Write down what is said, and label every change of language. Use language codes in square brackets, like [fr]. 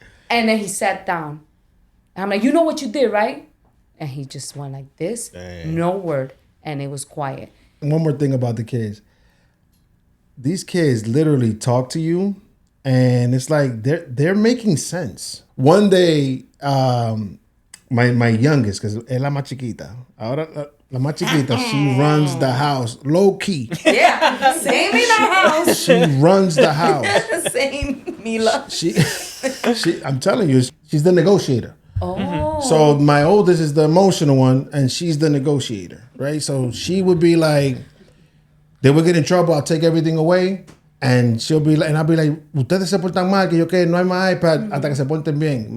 [en] And then he sat down. And I'm like, you know what you did, right? And he just went like this, no word, and it was quiet. One more thing about the kids. These kids literally talk to you, and it's like they're making sense. One day, my youngest, because [es] es la más chiquita. Ahora la más chiquita, [en] she runs the house low key. Yeah, same in our house. She runs the house. Same, Mila. She, I'm telling you, she's the negotiator. Oh. So my oldest is the emotional one, and she's the negotiator, right? So she would be like, they would get in trouble, I'll take everything away, and she'll be like, and I'll be like, [es] ustedes se portan mal, que yo que no hay más iPad hasta que se porten bien.